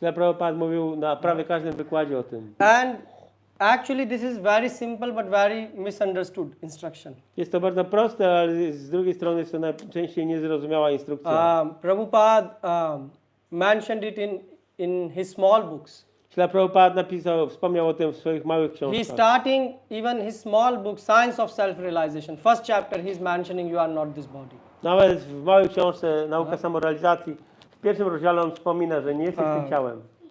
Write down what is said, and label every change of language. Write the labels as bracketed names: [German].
[Polish] Prabhupada mówił na prawie każdym wykładzie o tym. [English] And actually this is very simple but very misunderstood instruction. [Polish] Jest to bardzo proste, ale z drugiej strony jest to najczęściej niezrozumiała instrukcja. [English] Prabhupada mentioned it in his small books. [Polish] Prabhupada wspomniał o tym w swoich małych książkach. [English] He's starting even his small book, Science of Self-Realization. First chapter he's mentioning you are not this body. [Polish] Nawet w małej książce Nauka samorealizacji w pierwszym rozdziale on wspomina, że nie jesteś tym ciałem.